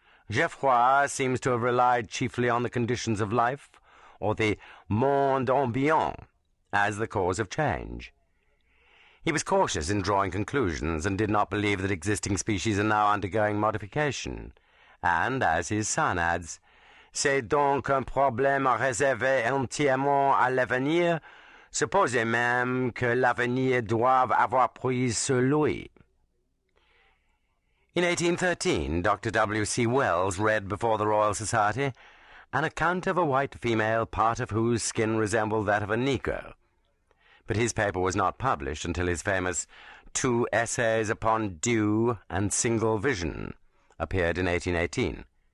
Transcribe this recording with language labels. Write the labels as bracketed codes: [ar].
[en] Geoffroy seems to have relied chiefly on the conditions of life, or the monde ambiant, as the cause of change. He was cautious in drawing conclusions, and did not believe that existing species are now undergoing modification, and, as his son adds, [fr] C'est donc un problème réservé entièrement à l'avenir. Supposez même que l'avenir doive avoir pris sur lui. [en] In 1813, Dr. W.C. Wells read before the Royal Society an account of a white female, part of whose skin resembled that of a Negro. But his paper was not published until his famous 2 Essays upon Due and Single Vision appeared in 1818.